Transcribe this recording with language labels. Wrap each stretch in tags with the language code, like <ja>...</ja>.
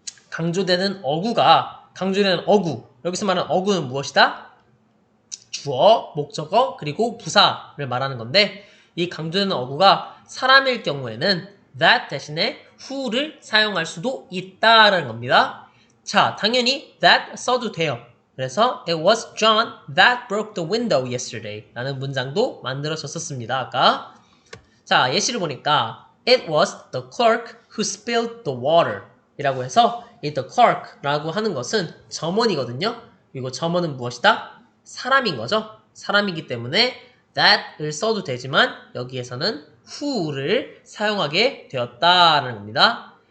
<ko>강조되는 어구 여기서 말하는 어구는 무엇이다? 주어, 목적어, 그리고 부사를 말하는 건데 이 강조되는 어구가 사람일 경우에는 that 대신에 who를 사용할 수도 있다라는 겁니다. 자, 당연히 that 써도 돼요. 그래서</ko> <en>it was John that broke the window yesterday</en> <ko>라는 문장도 만들어졌었습니다. 아까 자, 예시를 보니까</ko> <en>it was the clerk who spilled the water</en> <ko>이라고 해서 이 the clerk 라고 하는 것은 점원이거든요. 그리고 점원은 무엇이다? 사람인 거죠. 사람이기 때문에 that을 써도 되지만 여기에서는 who를 사용하게 되었다는 겁니다.</ko>